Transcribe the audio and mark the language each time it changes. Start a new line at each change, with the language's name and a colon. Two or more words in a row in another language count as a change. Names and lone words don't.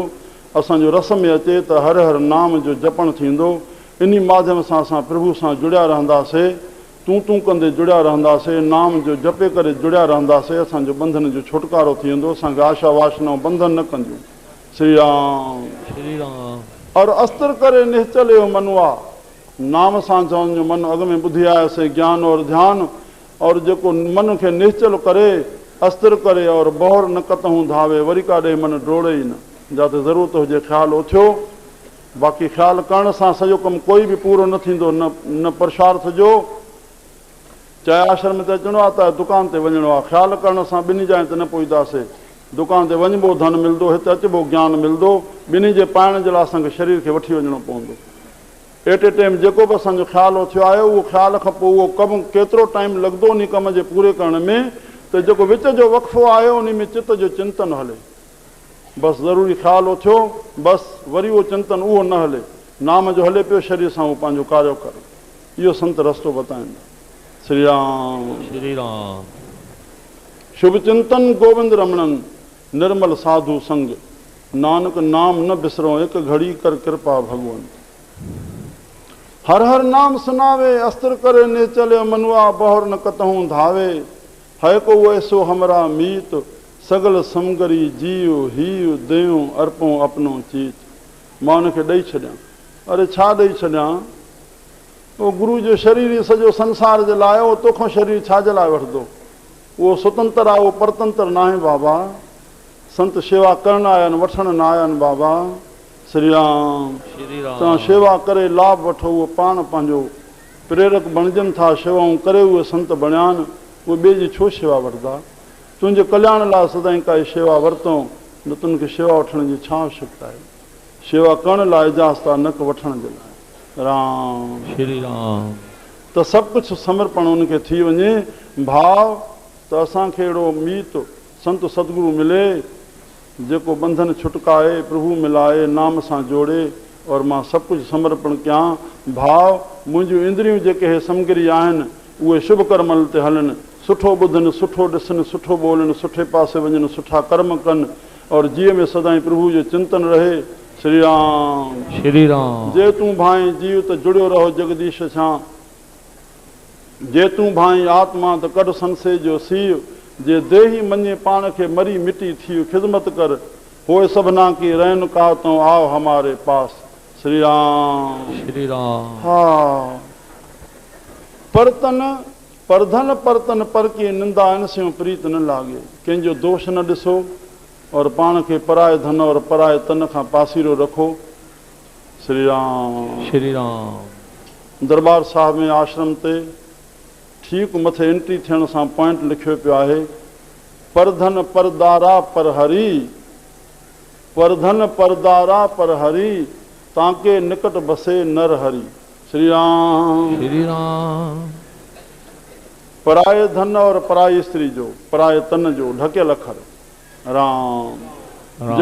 Sindhi: असांजो रस में अचे त हर हर नाम जो जपणु थींदो। इन माध्यम सां असां प्रभु सां जुड़िया रहंदासीं, तूं कंदे जुड़िया रहंदासीं, नाम जो जपे करे जुड़िया रहंदासीं। असांजो बंधन जो छुटकारो थी वेंदो, असांखे आशा वासनाऊं बंधन न कंदियूं। श्री राम। श्री राम। और अस्त्र करे निश्चल जो मनुआ, नाम सां चवण जो मन अॻ में ॿुधी आयासीं, ज्ञान और ध्यानु। और जेको मन खे निश्चल करे, अस्त्र करे, और बोहर न कतहूं धावे, वरी काॾे मन डोड़े ई न। जिते ज़रूरत हुजे ख़्यालु उथियो, बाक़ी ख़्यालु करण सां सॼो कमु कोई बि पूरो न थींदो, न पुरुषार्थ जो चाहे आश्रम ते अचिणो आहे त दुकान ते वञिणो आहे, ख़्यालु करण सां ॿिन्ही जाइ ते न पहुचंदासीं। दुकान ते वञिबो, धन मिलंदो, हिते अचिबो, ज्ञान मिलंदो। ॿिन्ही जे पाइण जे लाइ असांखे शरीर खे वठी वञिणो पवंदो।
English: at a time
Sindhi: जेको बि असांजो ख़्यालु थियो आहे, उहो ख़्याल खां पोइ उहो कमु केतिरो टाइम लॻंदो उन कम जे पूरे करण में, त जेको विच जो वक़फ़ो आहे उन में चित जो चिंतन हले। बसि ज़रूरी ख़्यालु थियो, बसि वरी उहो चिंतन उहो न हले, नाम जो हले पियो, शरीर सां उहो पंहिंजो कार्य करे। इहो संत रस्तो बताईंदा। श्री राम श्री राम।
Hindi: शुभ चिंतन गोविंद रमणन, निर्मल साधु संग, नानक नाम न बिसरो, एक घड़ी कर कृपा भगवंत। हर हर नाम सुनावे, अस्त्र करे ने चले मनुआ, बहुर न कतहूं धावे। है को ऐसो हमरा मीत, सगल समगरी जीव हीव देव अर्पो अपनो चीत।
Sindhi: मां उनखे ॾेई छॾियां। अरे छा ॾेई छॾियां? उहो गुरू जो शरीर ई सॼो संसार जे लाइ, उहो तोखां शरीर छाजे लाइ वठंदो? उहो स्वतंत्र आहे, उहो परतंत्र न आहे बाबा। संत शेवा करण आया आहिनि, वठण न आया आहिनि बाबा। श्री राम। तव्हां शेवा करे लाभ वठो, उहो पाण पंहिंजो प्रेरक बणजनि था, शेवाऊं करे उहे संत बणिया आहिनि। उहे ॿिए जी छो शेवा वठंदा? तुंहिंजे कल्याण लाइ सदाईं काई शेवा वरितऊं, न तुंहिंखे शेवा वठण जी छा आवश्यकता आहे? शेवा करण लाइ इजाज़त आहे, न कि वठण जे लाइ। राम श्री राम। त सभु कुझु समर्पण उनखे थी वञे, भाव त असांखे अहिड़ो मीत संत सतगुरु मिले जेको बंधन छुटकाए, प्रभु मिलाए, नाम सां जोड़े, और मां सभु कुझु समर्पण कयां। भाव मुंहिंजूं इंद्रियूं जेके हे समगिरी आहिनि, उहे शुभ कर्मल ते हलनि, सुठो ॿुधनि, सुठो ॾिसनि, सुठो ॿोलनि, सुठे पासे वञनि, सुठा कर्म कनि, और जीअ में सदाईं प्रभु जो चिंतन रहे। श्री राम श्री राम। जे तूं भाई जीव त जुड़ियो रहो जगदीश सां, जे तूं भाई आत्मा त कढ संसे जो सीव, जे देही मञे पाण खे मरी मिटी थी, ख़िदमत कर होए सभना की रहन का
Hindi: तो आओ हमारे पास।
Sindhi: श्री राम श्री राम।
Hindi: हा परतन परधन परतन पर की निंदा इन से प्रीत न लागे।
Sindhi: कंहिंजो दोष न ॾिसो, और पाण खे पराए धन और पराए तन खां पासीरो रखो। श्री राम श्री राम। दरबार साहिब में आश्रम ते ठीकु मथे एंट्री थियण सां पॉइंट लिखियो पियो आहे,
Hindi: परधन परदारा पर हरी, परधन परदारा पर हरी, ताके निकट बसे नर हरी।
Sindhi: श्री राम श्री राम। पराए धन और पराई स्त्री जो, पराए तन जो ढकियल अखर राम।